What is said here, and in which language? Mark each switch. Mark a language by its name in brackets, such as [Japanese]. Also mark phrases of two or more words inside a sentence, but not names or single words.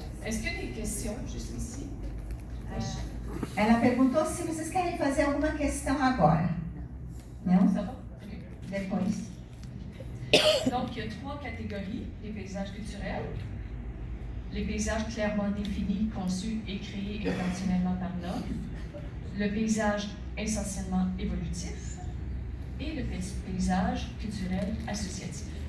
[French] Est-ce qu'il y a des questions juste ici? [Portuguese] Ela perguntou se vocês querem fazer alguma questão agora. Não? [French] Ça va? [Portuguese] Depois. [French] Donc, il y a 3 catégories, les paysages culturels, les paysages clairement définis, conçus et créés intentionnellement par l'homme, le paysage essentiellement évolutif et le paysage culturel associatif.